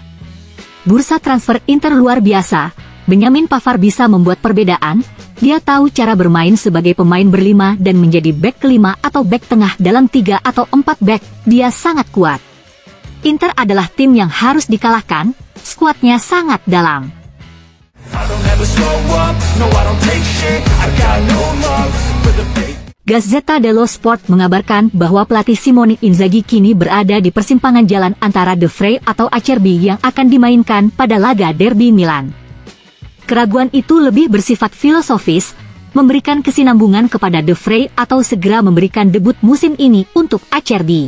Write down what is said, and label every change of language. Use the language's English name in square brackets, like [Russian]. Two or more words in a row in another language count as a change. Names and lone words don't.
[Indonesian] Bursa transfer Inter luar biasa. Benjamin Pavard bisa membuat perbedaan. Dia tahu cara bermain sebagai pemain berlima dan menjadi bek kelima atau bek tengah dalam 3 atau 4 bek. Dia sangat kuat. Inter adalah tim yang harus dikalahkan. Skuadnya sangat dalam." Gazzetta dello Sport mengabarkan bahwa pelatih Simone Inzaghi kini berada di persimpangan jalan antara De Vrij atau Acerbi yang akan dimainkan pada laga derby Milan. Keraguan itu lebih bersifat filosofis, memberikan kesinambungan kepada De Vrij atau segera memberikan debut musim ini untuk Acerbi.